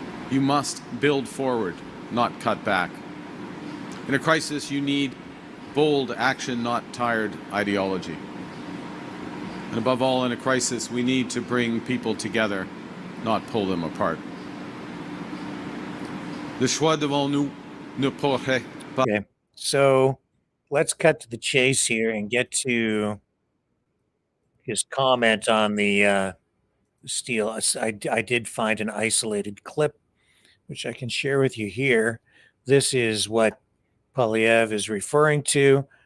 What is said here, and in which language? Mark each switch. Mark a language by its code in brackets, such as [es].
[en] You must build forward, not cut back. In a crisis, you need bold action, not tired ideology. And above all, in a crisis, we need to bring people together, not pull them apart. [fr] Le choix devant nous ne pourrait pas. [en] Okay. So let's cut to the chase here and get to his comment on the steel. I did find an isolated clip, which I can share with you here. This is what Poilievre is referring to.